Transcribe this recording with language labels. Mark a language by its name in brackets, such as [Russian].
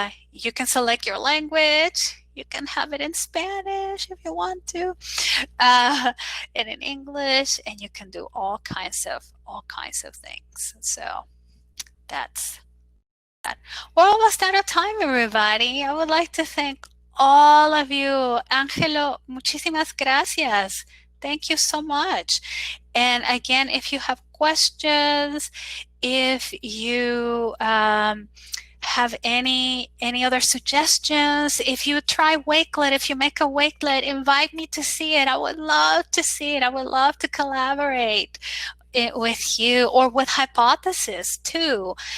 [English] You can select your language. You can have it in Spanish if you want to, and in English, and you can do all kinds of things. So that's that. We're almost out of time, everybody. I would like to thank all of you. [Spanish] Angelo, muchísimas gracias. [English] Thank you so much. And again, if you have questions, if you have any other suggestions, if you try Wakelet, if you make a Wakelet, invite me to see it. I would love to see it. I would love to collaborate with you, or with Hypothesis too.